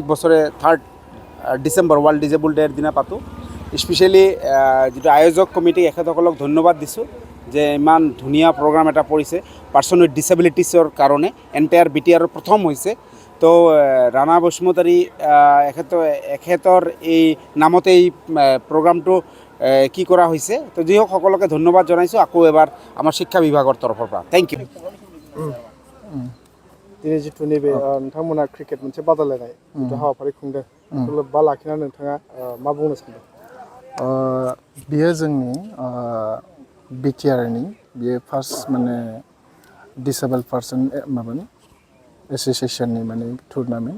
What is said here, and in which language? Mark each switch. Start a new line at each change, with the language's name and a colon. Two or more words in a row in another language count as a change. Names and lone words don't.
Assamese: বছৰে 3rd ডিচেম্বৰ
English: World Disable Day
Assamese: দিনা পাতোঁ স্পেচিয়েলি যিটো আয়োজক কমিটিক এখেতসকলক ধন্যবাদ দিছোঁ যে ইমান ধুনীয়া প্ৰগ্ৰাম এটা পৰিছে
English: person with disabilities
Assamese: কাৰণে এণ্টায়াৰ বিটিআৰৰ প্ৰথম হৈছে তো ৰাণা বসুমতাৰী এখেতৰ এই নামতে এই প্ৰগ্ৰামটো কি কৰা হৈছে তো যি হওক সকলোকে ধন্যবাদ জনাইছোঁ আকৌ এবাৰ আমাৰ শিক্ষা বিভাগৰ তৰফৰ পৰা
English: thank you
Bodo: दिनै जिथु नैबे नोंथांमोना क्रिकेट मोनसे बादायलायनाय जिथु हाबाफारि खुंदों लोब्बा लाखिनानै नोंथाङा मा बुंनो सानदों बियो जोंनि बिटिआरनि बियो फार्स्ट माने
English: disable person
Bodo: माबानि एस'सिएशननि माने टुर्नामेन्ट